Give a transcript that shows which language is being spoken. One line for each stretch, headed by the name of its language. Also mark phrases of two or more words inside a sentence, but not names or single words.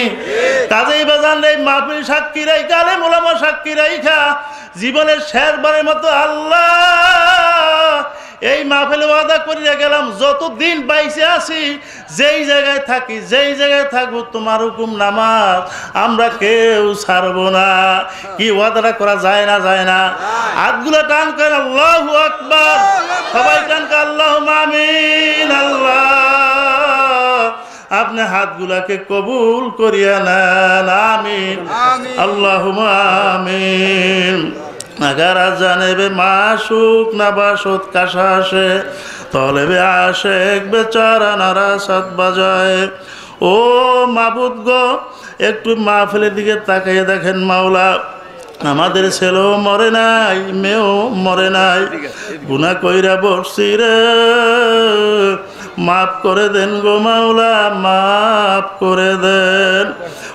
Bangla: কাজেই বাজান রে, মাহফিল সাক্ষী রাইখা, আলেম ওলামা সাক্ষী রাইখা, জীবনের শেষবারের মতো আল্লাহ এই মাহফিলে ওয়াদা করিয়া গেলাম, যতদিন বাইসে আছি, যেই জায়গায় থাকি, যেই জায়গায় থাকবো, তোমার হুকুম নামাজ আমরা কেউ ছাড়বো না। কি ওয়াদাটা করা যায় না? যায় না? হাতগুলো টান করেন,
Arabic: الله أكبر.
Bangla: সবাই টান করে
Arabic: اللهم آمين.
Bangla: আল্লাহ আপনি হাতগুলাকে কবুল করিয়া নেন, আমিন।
Arabic: اللهم آمين.
Persian: اگر جانب معشوق نباشد کششی طلب عاشق بیچاره نرسد بجایی.
Bangla: ও মাবুদ গো একটু মাহফিলের দিকে তাকাইয়া দেখেন माওলা, আমাদের ছেলেও মরে নাই, মেয়েও মরে নাই, গুনাহ কইরা বসছি রে, মাফ করে দেন গো মাওলা, মাফ করে দেন।